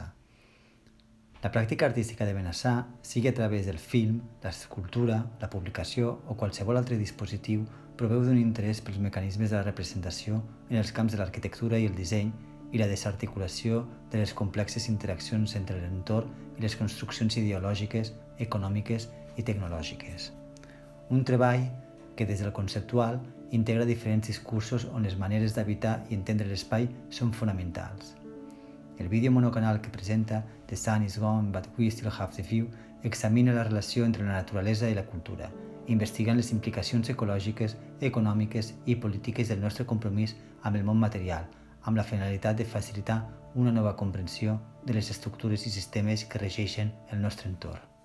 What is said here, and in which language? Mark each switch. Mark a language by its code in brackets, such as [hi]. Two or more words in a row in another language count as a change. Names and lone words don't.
[ca] La pràctica artística de Benassà, sigui a través del film, l'escultura, la publicació o qualsevol altre dispositiu, proveu d'un interès pels mecanismes de la representació en els camps de l'arquitectura i el disseny i la desarticulació de les complexes interaccions entre l'entorn i les construccions ideològiques, econòmiques i tecnològiques. Un treball que des del conceptual integra diferents discursos on les maneres d'habitar i entendre l'espai són fonamentals. El vídeo monocanal que presenta The Sun is Gone but We Still Have the View examina la relació entre la naturalesa i la cultura, investigant les implicacions ecològiques, econòmiques i polítiques del nostre compromís amb el món material, amb la finalitat de facilitar una nova comprensió de les estructures i sistemes que regeixen el nostre entorn.